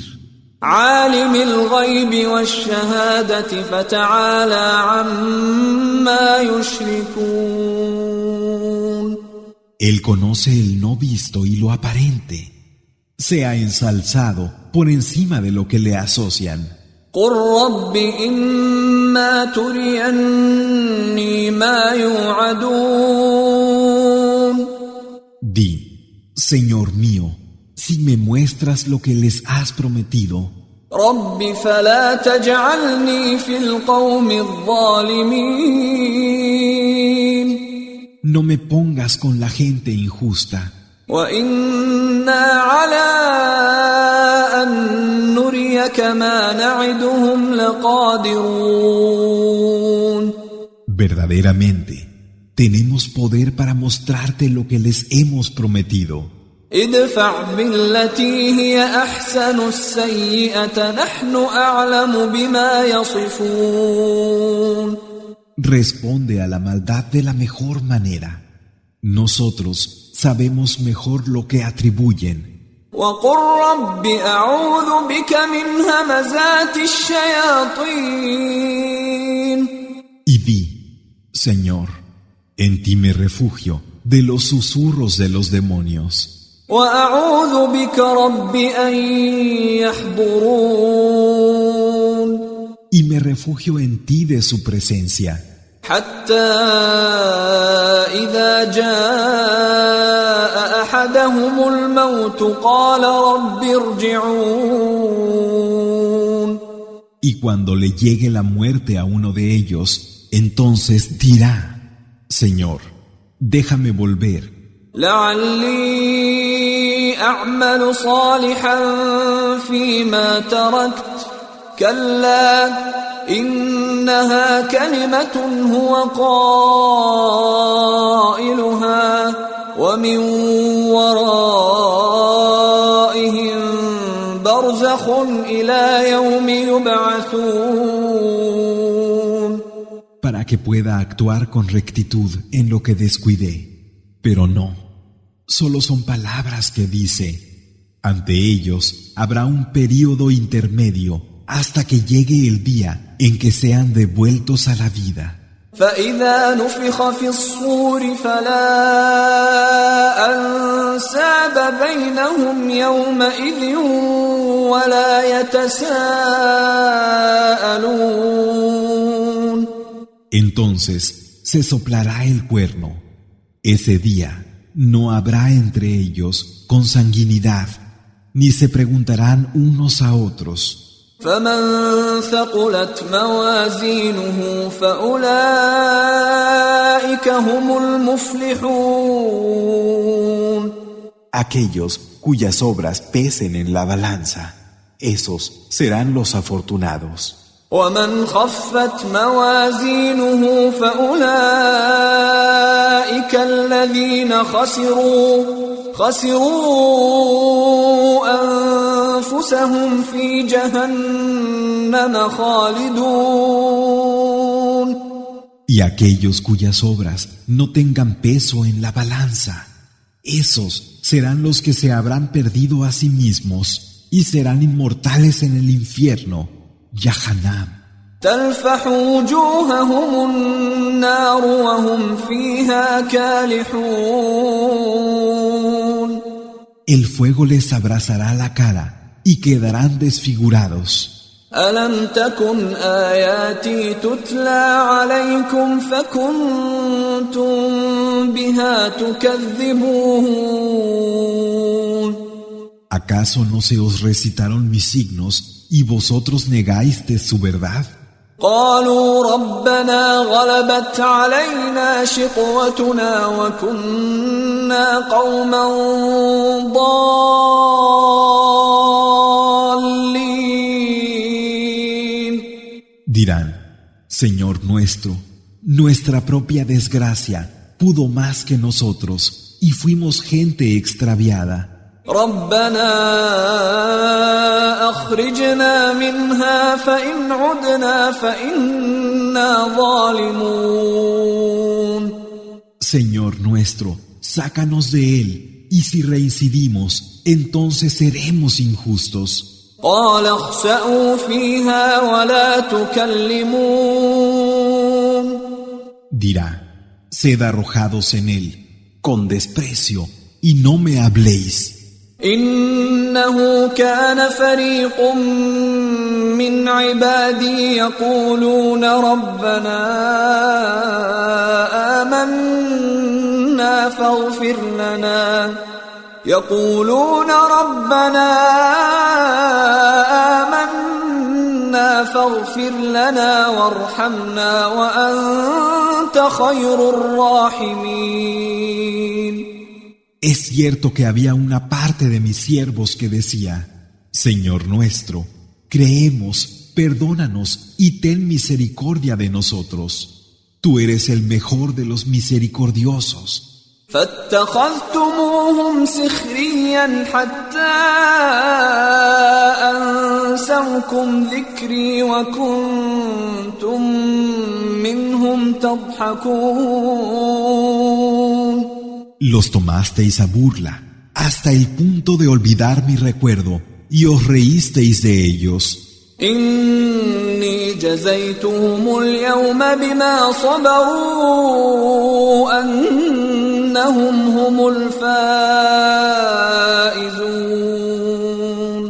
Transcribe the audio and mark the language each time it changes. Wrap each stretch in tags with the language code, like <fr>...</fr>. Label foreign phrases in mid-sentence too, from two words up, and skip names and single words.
<ar>عالم الغيب والشهادة فتعالى عما يشركون.</ar> <es>Él conoce el no visto y lo aparente. Sea ensalzado por encima de lo que le asocian.</es> <ar>قل رب إما تريني ما يوعدون.</ar> <es>Di: Señor mío, si me muestras lo que les has prometido,</es> <ar>رب فلا تجعلني في القوم الظالمين.</ar> <es>no me pongas con la gente injusta.</es> <ar>وإنا على أن نريك ما نعدهم لقادرون.</ar> <es>Verdaderamente, tenemos poder para mostrarte lo que les hemos prometido.</es> <ar>ادفع بالتي هي أحسن السيئة نحن أعلم بما يصفون.</ar> <es>Responde a la maldad de la mejor manera. Nosotros sabemos mejor lo que atribuyen.</es> <ar>وقل رب أعوذ بك من همزات الشياطين.</ar> <es>Y di: Señor, en ti me refugio de los susurros de los demonios.</es> <ar>وأعوذ بك رب أن يحضرون.</ar> <es>Y me refugio en ti de su presencia.</es> <ar>حتى إذا جاء أحدهم الموت قال رب ارجعون.</ar> <es>Y cuando le llegue la muerte a uno de ellos, entonces dirá: Señor, déjame volver.</es> <ar>لعلي أعمل صالحا فيما تركت كلا إنها كلمة هو قائلها ومن ورائهم برزخ إلى يوم يبعثون.</ar> <es>Para que pueda actuar con rectitud en lo que descuidé. Pero no, solo son palabras que dice. Ante ellos habrá un período intermedio hasta que llegue el día en que sean devueltos a la vida.</es> <ar>فإذا نفخ في الصور فلا أنساب بينهم يومئذ ولا يتساءلون.</ar> <es>Entonces se soplará el cuerno. Ese día no habrá entre ellos consanguinidad, ni se preguntarán unos a otros.</es> <ar>فمن ثقلت موازينه فأولئك هم المفلحون.</ar> <es>Aquellos cuyas obras pesen en la balanza, esos serán los afortunados.</es> <ar>ومن خفت موازينه فأولئك الذين خسروا أنفسهم في جهنم خالدون.</ar> <es>Y aquellos cuyas obras no tengan peso en la balanza, esos serán los que se habrán perdido a sí mismos y serán inmortales en el infierno, Yahanam.</es> <ar>تلفح وجوههم النار وهم فيها كالحون.</ar> <es>El fuego les abrazará la cara y quedarán desfigurados.</es> <ar>ألم تكن آياتي تتلى عليكم فكنتم بها تكذبون</ar> <es>¿Acaso no se os recitaron mis signos y vosotros negasteis su verdad?</es> <ar>قالوا ربنا غلبت علينا شقوتنا وكنا قوما ضالين</ar> <es>Dirán, Señor nuestro, nuestra propia desgracia pudo más que nosotros y fuimos gente extraviada.</es> <ar>ربنا أخرجنا منها فإن عدنا فإنا ظالمون</ar> <es>Señor nuestro, sácanos de él, y si reincidimos, entonces seremos injustos.</es> <ar>قال اخسأوا فيها ولا تكلمون</ar> <es>Dirá, sed arrojados en él, con desprecio, y no me habléis.</es> <ar>إنه كان فريق من عبادي يقولون ربنا آمنا فاغفر لنا وارحمنا وأنت خير الراحمين</ar> <es>Es cierto que había una parte de mis siervos que decía, Señor nuestro, creemos, perdónanos y ten misericordia de nosotros. Tú eres el mejor de los misericordiosos.</es> <ar>فاتخذتموهم سخريا حتى أنسوكم ذكري وكنتم منهم تضحكون</ar> <es>Los tomasteis a burla, hasta el punto de olvidar mi recuerdo, y os reísteis de ellos.</es> <ar>إني جزيتهم اليوم بما صبروا أنهم هم الفائزون</ar>